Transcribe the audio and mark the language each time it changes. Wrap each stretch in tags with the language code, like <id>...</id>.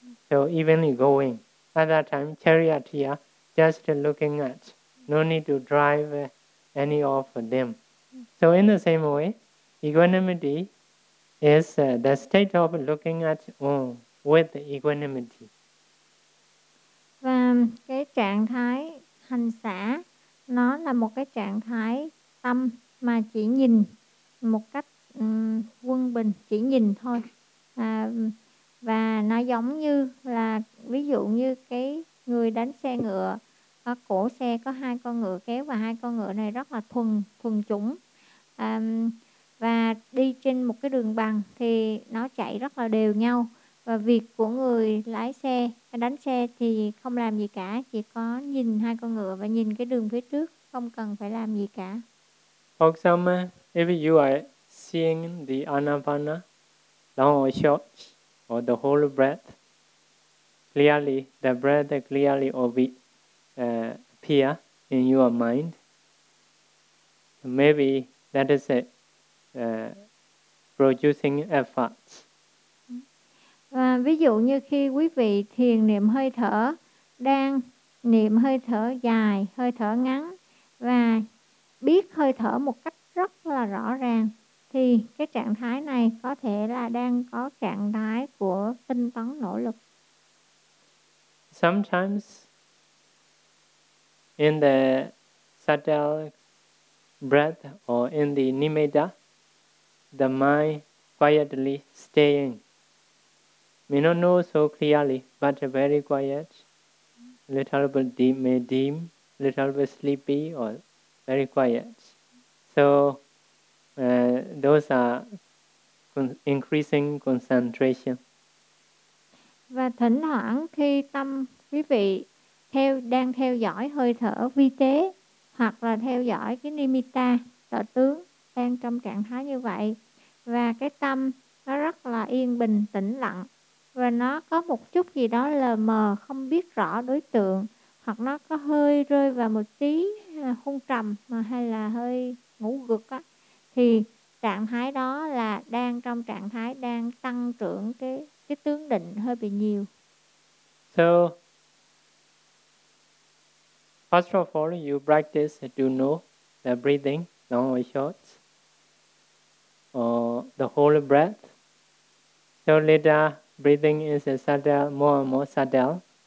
<en>So evenly going. At that time, charioteer just looking at, no need to drive any of them. So in the same way, equanimity is the state of looking at one with equanimity.</en> <vi>Và cái trạng thái hành xả, nó là một cái trạng thái tâm mà chỉ nhìn một cách quân bình, chỉ nhìn thôi. Và nó giống như là ví dụ như cái người đánh xe ngựa, có cổ xe có hai con ngựa kéo và hai con ngựa này rất là thuần chủng. Và đi trên một cái đường bằng thì nó chạy rất là đều nhau. Và việc của người lái xe, đánh xe thì không làm gì cả, chỉ có nhìn hai con ngựa và nhìn cái đường phía trước, không cần phải làm gì cả.</vi> <en>For example, if you are seeing the anapana, long or short, or the whole breath, clearly, the breath clearly appear in your mind, maybe that is it. Producing efforts.</en> <vi>Ví dụ như khi quý vị thiền niệm hơi thở, đang niệm hơi thở dài, hơi thở ngắn và biết hơi thở một cách rất là rõ ràng thì cái trạng thái này có thể là đang có trạng thái của tinh tấn nỗ lực.</vi> <en>Sometimes in the subtle breath or in the nimitta, the mind quietly staying. May not know so clearly, but very quiet. Little bit deep, may dim. Little bit sleepy or very quiet. So those are increasing concentration.</en> <vi>Và thỉnh thoảng khi tâm quý vị đang theo dõi hơi thở vi tế hoặc là theo dõi cái nimitta, tự tướng đang trong trạng thái như vậy. Và cái tâm nó rất là yên bình, tĩnh lặng. Và nó có một chút gì đó lờ mờ, không biết rõ đối tượng. Hoặc nó có hơi rơi vào một tí hôn trầm mà hay là hơi ngủ gục á. Thì trạng thái đó là đang trong trạng thái đang tăng trưởng cái tướng định hơi bị nhiều.</vi> <en>So, first of all, you practice to know the breathing, long or short, the whole breath. So later, breathing is subtle, more and more subtle.</en>